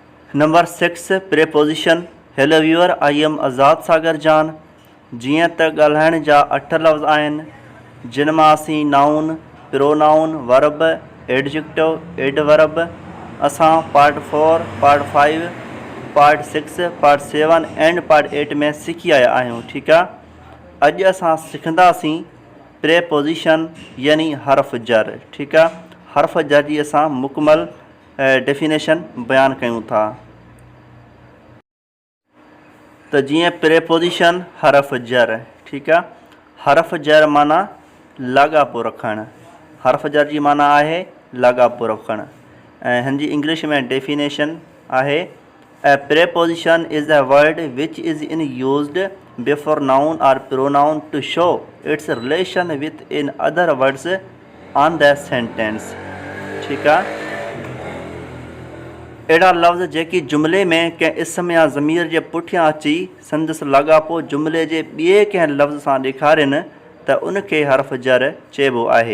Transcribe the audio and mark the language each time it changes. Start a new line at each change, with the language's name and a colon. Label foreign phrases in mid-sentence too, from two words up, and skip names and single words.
English: Number 6 preposition. Hello viewer, I am Azad Sagar Jan.
Sindhi: जीअं त ॻाल्हाइण जा 8 लफ़्ज़ आहिनि जिन मां असीं
English: noun, pronoun, verb, adjective, adverb
Sindhi: असां
English: part 4, part 5, part 6, part 7 and part 8
Sindhi: में सिखी आया आहियूं। ठीकु आहे। अॼु असां सिखंदासीं प्रेपोजिशन यानी हर्फ़ जर। ठीकु आहे। हर्फ़ जर जी असां मुकमल डेफिनेशन बयानु कयूं था। त जीअं प्रेपोजिशन हर्फ़ जर। ठीकु आहे। हर्फ़ जर माना लाॻापो रखणु। हर्फ़ जर जी माना आहे लाॻापो रखणु। ऐं हिन जी इंग्लिश में डेफिनेशन आहे
English: A preposition is a word which is in used before noun or pronoun to show its relation with in other words on the sentence.
Sindhi: ठीकु आहे। अहिड़ा लफ़्ज़ जेकी जुमिले में कंहिं इसम या ज़मीर जे पुठियां अची संदसि लाॻापो जुमिले जे ॿिए कंहिं लफ़्ज़ सां ॾेखारीनि त उनखे हर्फ़ जर चइबो आहे।